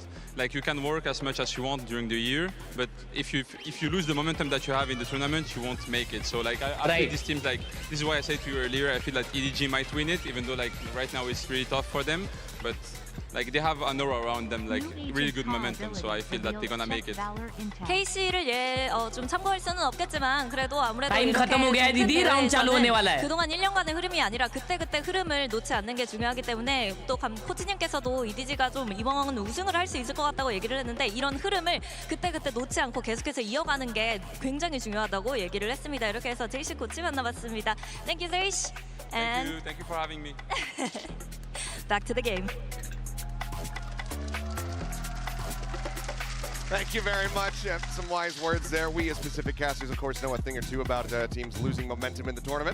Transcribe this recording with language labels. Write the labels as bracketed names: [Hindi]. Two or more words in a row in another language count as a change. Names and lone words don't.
[English] Like you can work as much as you want during the year, but if you lose the momentum that you have in the tournament, you won't make it. So like I feel this team like this is why I said to you earlier. I feel that EDG might win it, even though like right now it's really tough for them, but. Like they have an aura around them, like really good momentum. So I feel that they're gonna make it. [Korean] KC를 좀 참고할 수는 없겠지만 그래도 아무래도 [Hindi] टाइम खत्म हो गया है दीदी राउंड चालू होने वाला है. [Korean] 그동안 1년간의 흐름이 아니라 그때그때 흐름을 놓지 않는 게 중요하기 때문에 또 코치님께서도 EDG가 좀 이번은 우승을 할 수 있을 것 같다고 얘기를 했는데 이런 흐름을 그때그때 놓지 않고 계속해서 이어가는 게 굉장히 중요하다고 얘기를 했습니다. 이렇게 해서 제이시 코치 만나봤습니다. [English] Thank you, Zeish. And Thank you for having me. back to the game. Thank you very much. Some wise words there. We as Pacific casters, of course, know a thing or two about teams losing momentum in the tournament.